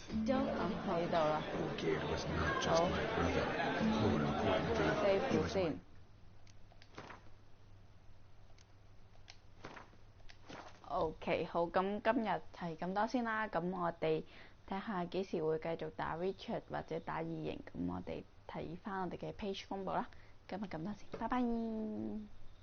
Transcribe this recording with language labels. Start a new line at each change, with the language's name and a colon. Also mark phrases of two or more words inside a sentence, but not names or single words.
English: Don't Olgierd was not just my brother. More importantly, he was my...
Cantonese: OK， 好，咁今日係咁多先啦。咁我哋睇下幾時會繼續打 Richard 或者打異形。咁我哋睇翻我哋嘅 page 公佈啦。今日咁多先，拜拜。